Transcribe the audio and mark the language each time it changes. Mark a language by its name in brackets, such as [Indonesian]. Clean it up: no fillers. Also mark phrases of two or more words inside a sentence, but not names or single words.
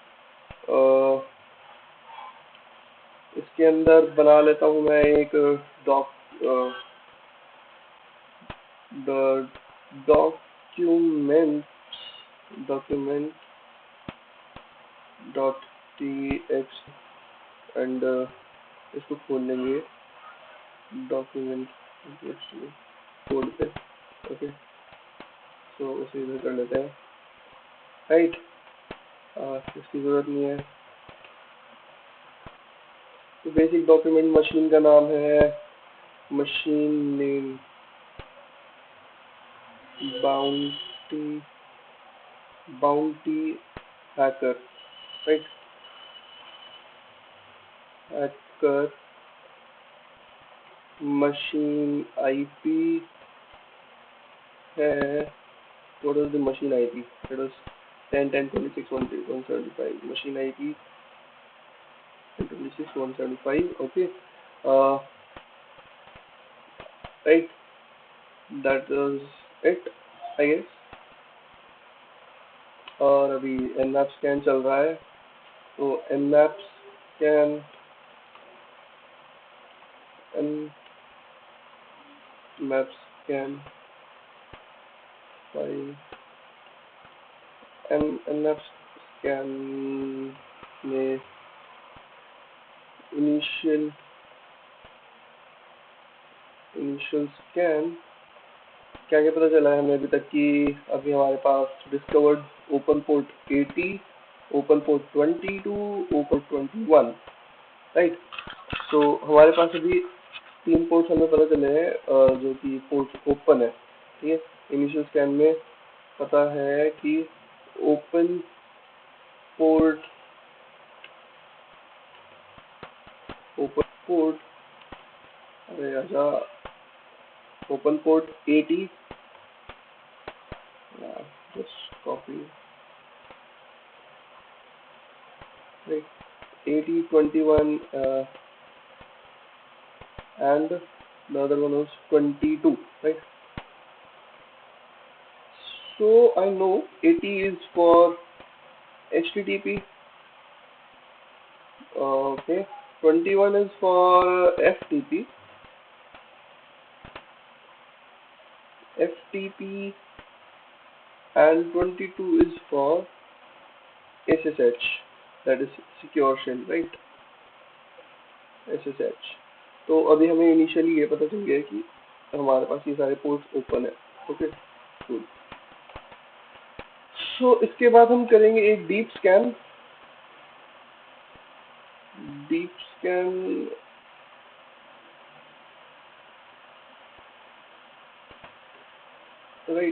[Hindi] इसके अंदर बना लेता हूँ मैं एक [English] doc document document dot TXT, [Hindi] एंड इसको खोल लेंगे [English] document code [Hindi] पे, ओके। तो उसे इधर कर लेते हैं, राइट। इसकी जरूरत नहीं है। तो [English] basic document machine [Hindi] का नाम है [English] machine name bounty bounty hacker, right? Hacker machine IP है. What is the machine IP? It was 10.10.26.175. Machine IP 10.26.175. Okay. Uh, right. That is it, I guess. [Hindi] और अभी [English] nmap scan [Hindi] चल रहा है. [English] तो nmap scan nmap scan file nmap scan में initial scan [Hindi] क्या क्या पता चला है हमें अभी तक कि अभी हमारे पास [English] discovered open port 80, open port 22, open 21, [Hindi] राइट. तो हमारे पास अभी 3 पोर्ट्स हमें पता चले हैं जो कि [English] port open [Hindi] है. ठीक है. [English] initial scan [Hindi] में पता है कि [English] open port [Hindi] अरे आजा [English] open port 80, just copy, right, 80, 21, and the other one was 22, right? So I know 80 is for HTTP, okay, 21 is for FTP, and 22 is for SSH, that is secure shell, right? SSH. [Hindi] तो अभी हमें इनिशियली ये पता चल गया है कि हमारे पास ये सारे [English] ports open [Hindi] है. [English] okay, good. [Hindi] सो इसके बाद हम करेंगे एक [English] deep scan. राइट.